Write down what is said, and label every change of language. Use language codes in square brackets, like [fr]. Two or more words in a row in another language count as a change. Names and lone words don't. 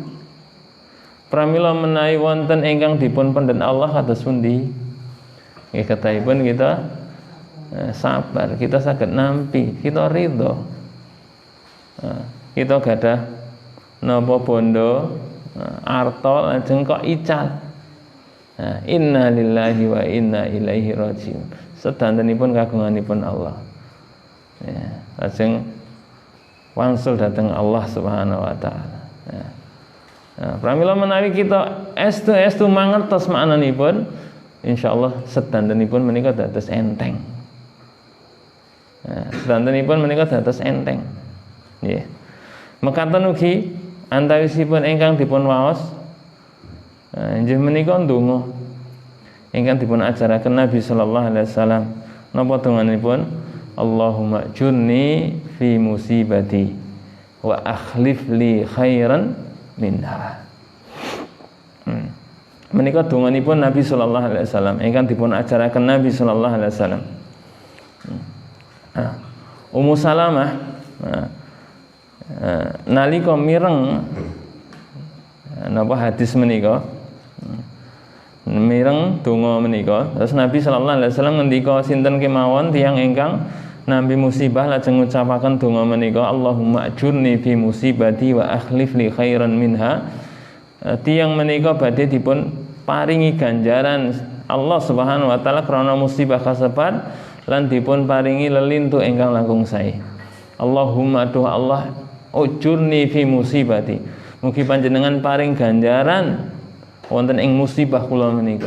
[jv] Pramila menawi wonten ingkang dipun pendhen Allah kados pundi? Nggih kathahipun kita sabar, kita saged nampi, kita ridho. Kita gadah napa bondo, arta lajeng kok ical. [ar] Inna lillahi wa inna ilaihi rajiun. [jv] Sedantenipun kagunganipun Allah. Ya, lajeng wangsul dhateng Allah [ar] Subhanahu wa taala. [jv] Ya. Pramila menawi kita estu mangertos maknanipun, insyaallah sedantenipun menika dados enteng. Sedantenipun menika dados enteng. Nggih. Mekaten ugi antawisipun ingkang dipun waos inggih menika ndonga ingkang dipun ajaraken Nabi [ar] sallallahu alaihi wasallam. [jv] Napa donganipun? [ar] Allahumma jurni fi musibati wa akhlif li khairan minha. [jv] Menika donganipun Nabi [ar] sallallahu alaihi wasallam [jv] ingkang dipun ajaraken Nabi [ar] sallallahu alaihi wasallam. [jv] Ummu Salamah nalika mireng napa hadis menika, mireng donga menika, terus Nabi sallallahu [ar] alaihi wasallam [jv] ngendika sinten kemawon tiyang ingkang nampi musibah lajeng ngucapaken donga menika, [ar] Allahumma ajurni fi musibati wa akhlif li khairan minha, [jv] tiyang menika badhe dipun paringi ganjaran Allah [ar] Subhanahu wa taala [jv] krana musibah kasebat lan dipun paringi lelintu ingkang langkung sae. [ar] Allahumma [jv] duh Allah [ar] ujurni fi musibati. [jv] Mugi panjenengan paring ganjaran wonten ing musibah kula menika.